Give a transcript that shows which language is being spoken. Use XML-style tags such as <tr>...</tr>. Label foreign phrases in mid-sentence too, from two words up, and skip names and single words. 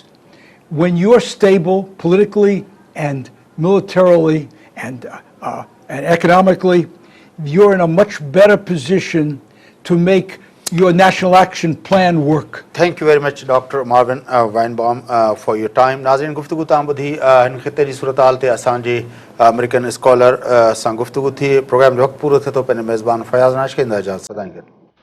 <en>When you're stable politically and militarily and economically, you're in a much better position to make your national action plan work. Thank you very much, Dr. Marveen Bomb, for your time.</en> <sd>नाज़िरीन गुफ़्तगू तां ॿुधी हिन ख़िते जी सूरत-हाल ते असांजी अमेरिकन स्कॉलर सां गुफ्तगू थी। प्रोग्राम जो वक़्तु पूरो थिए थो। पंहिंजे मेज़बान फयाज़ नाइच खे इजाज़त।</sd>